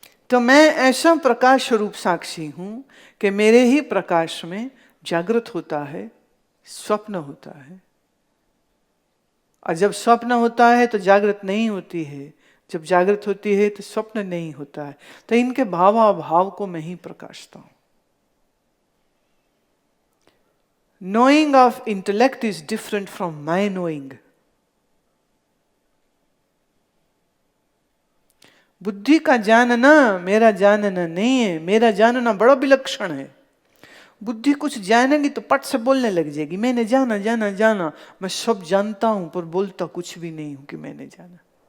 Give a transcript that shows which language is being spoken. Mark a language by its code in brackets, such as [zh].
[hi] तो मैं ऐसा प्रकाश रूप साक्षी हूं कि मेरे ही प्रकाश में जागृत होता है, स्वप्न होता है। और जब स्वप्न होता है तो जागृत नहीं होती है, जब जागृत होती है तो स्वप्न नहीं होता है। तो इनके भावाभाव को मैं ही प्रकाशता हूं। [en] Knowing of intellect is different from my knowing. [hi] बुद्धि का जानना मेरा जानना नहीं है। मेरा जानना बड़ा विलक्षण है। बुद्धि कुछ जानेगी तो पट से बोलने लग जाएगी, मैंने जाना जाना जाना, मैं सब जानता हूं पर बोलता कुछ भी नहीं हूं कि मैंने जाना।